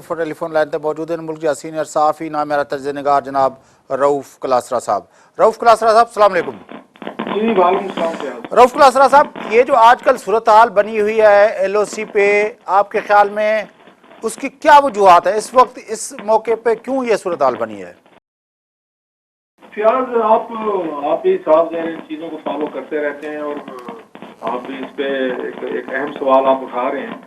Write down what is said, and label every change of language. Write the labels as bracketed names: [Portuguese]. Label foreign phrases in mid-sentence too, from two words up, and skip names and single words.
[Sindhi] टेलीफोन लाइन ते मौजूद आहिनि मुल्क जा सीनियर सहाफ़ी नामेरा तजज़ियानिगार जनाब रऊफ़ कलासरा साहब. रऊफ़ कलासरा साहब [Arabic] السلام علیکم. جی وعلیکم السلام. [Urdu] رऊف کلاسرا صاحب، یہ جو آج کل صورتحال بنی ہوئی ہے ایل او سی پہ، آپ کے خیال میں اس کی کیا وجوہات ہے؟ اس وقت اس موقع پہ کیوں یہ صورتحال بنی ہے؟ فیاض، آپ بھی صاحب ان چیزوں کو فالو کرتے رہتے ہیں اور آپ بھی اس پہ ایک اہم سوال آپ اٹھا رہے ہیں.